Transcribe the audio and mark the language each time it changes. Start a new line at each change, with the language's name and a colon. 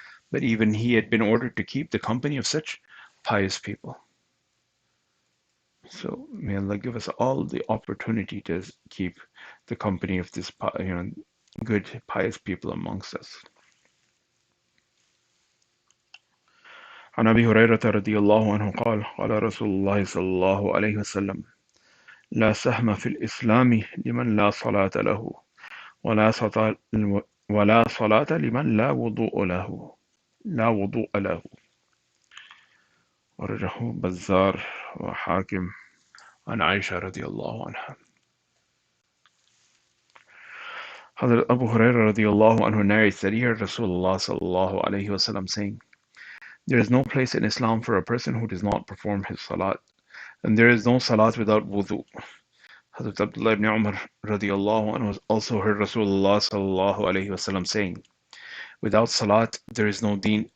English: But even he had been ordered to keep the company of such pious people. So may Allah give us all the opportunity to keep the company of this, good pious people amongst us.
Arabic: عن أبي هريرة رضي الله عنه قال قال رسول الله صلى الله عليه وسلم لا سهم في الإسلام لمن لا صلاة له ولا صلاة ولا صلاة لمن لا وضوء له لا وضوء له ورجه بزار وحاكم عن عائشة رضي الله عنها.
English: Hazrat Abu Hurairah radiallahu anhu narrates that he heard Rasulullah sallallahu alayhi wasallam saying, there is no place in Islam for a person who does not perform his salat, and there is no salat without wudu. Hazrat Abdullah ibn Umar radiallahu anhu also heard Rasulullah sallallahu alayhi wasallam saying, without salat there is no deen.